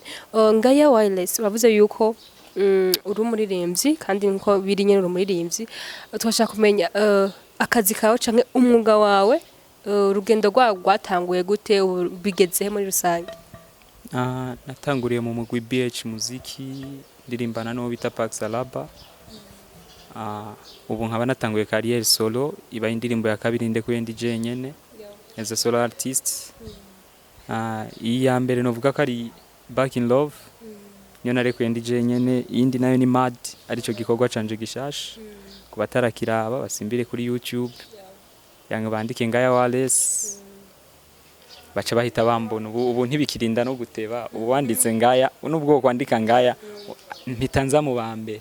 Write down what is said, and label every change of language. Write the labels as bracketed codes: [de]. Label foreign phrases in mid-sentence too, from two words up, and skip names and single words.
[rn] Ngaya Wireless bavuze yuko uri umuririmbyi kandi nko biri nyene uri umuririmbyi twashaka kumenya akazi kawe canke umwuga wawe urugendo rwatanguye gute bigeze muri rusange. Natanguriye mu mugwi BH muziki ndirimbana no bita Pax Alaba. Ubu nkaba natanguye [fr] carrière solo [rn] iba indirimbo ya kabiri ndekuye ndi jenyene [en] as a solo artist. [rn] Iya mbere novuga ko ari Back in Love niyo narekuye ndi jenyene iyindi nayo ni Mad arico gikorwa canje gishasha. Batarakiraba basimbire kuri YouTube yange bandike Ngaya Wallace baca bahita bambona ubu ntibikirinda no guteba ubu wanditse Ngaya nubwo kwandika Ngaya mpitanza mu bambere.